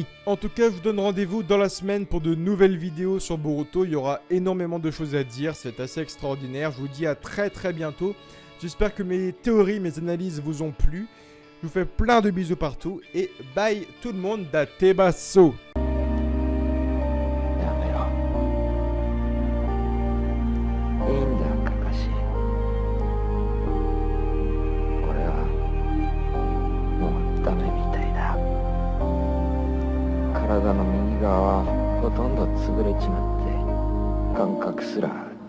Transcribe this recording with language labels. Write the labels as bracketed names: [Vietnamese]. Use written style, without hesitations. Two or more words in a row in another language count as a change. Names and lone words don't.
[French] En tout cas, je vous donne rendez-vous dans la semaine pour de nouvelles vidéos sur Boruto. Il y aura énormément de choses à dire, c'est assez extraordinaire. Je vous dis à très très bientôt. J'espère que mes théories, mes analyses vous ont plu. Je vous fais plein de bisous partout et bye tout le monde d'Atebasso. [Japanese] やめろ。いいんだ、カカシ。俺はもうダメみたいだ。体の右側はほとんど潰れちまって感覚すら